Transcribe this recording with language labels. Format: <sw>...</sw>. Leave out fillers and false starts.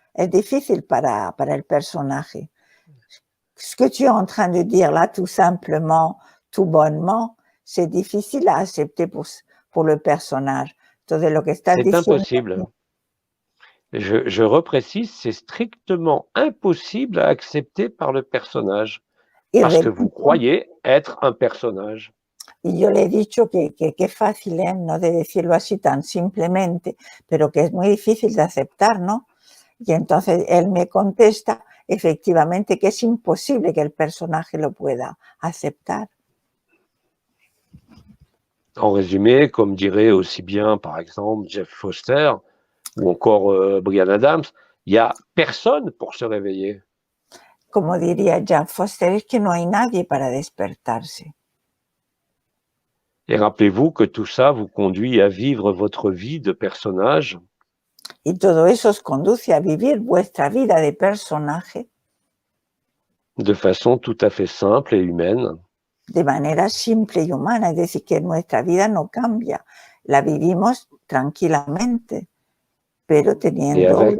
<es>Es difícil para el personaje.</es> <fr>Ce que tu es en train de dire là, tout simplement, tout bonnement, c'est difficile à accepter pour le personnage.</fr> <es>Todo lo que estás diciendo.</es> <fr>C'est impossible. Je reprécise, c'est strictement impossible à accepter par le personnage. Parce que vous croyez être un personnage.</fr> <es>Y yo le he dicho que fácil es, no de decirlo así tan simplemente, pero que es muy difícil de aceptar, ¿no? Y entonces él me contesta, efectivamente, que es imposible que el personaje lo pueda aceptar.</es> <fr>En résumé, comme dirait aussi bien, par exemple, Jeff Foster ou encore Brian Adams, il n'y a personne pour se réveiller.</fr> <es>Como diría Jeff Foster, es que no hay nadie para despertarse.</es> <fr>Et rappelez-vous que tout ça vous conduit à vivre votre vie de personnage.</fr> <es>Y todo eso os conduce a vivir vuestra vida de personaje.</es> <fr>De façon tout à fait simple et humaine.</fr> <es>De manera simple y humana, es decir, que nuestra vida no cambia, la vivimos tranquilamente, pero teniendo...</es>